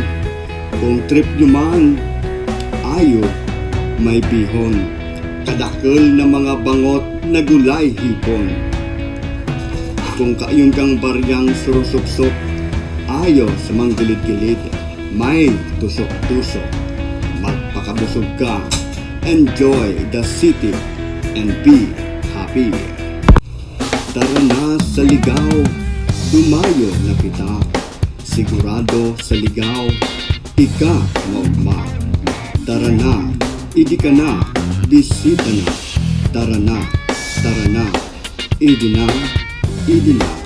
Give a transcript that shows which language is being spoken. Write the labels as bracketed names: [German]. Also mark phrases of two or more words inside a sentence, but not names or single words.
[Bikol] Kung trip nyo man, ayo may bihon. Kadakil na mga bangot na gulay hipon. Kung kayon kang baryang surusuksok, ayo sa mga gilid-gilid, may tusok-tusok. Magpakabusog ka, [English] enjoy the city and be happy. [Bikol] Tara na sa Ligao, dumayo na kita. Sigurado sa Ligao, ika maugma. Tara na, idi ka na, bisita na. Tara na, idi na, idi na.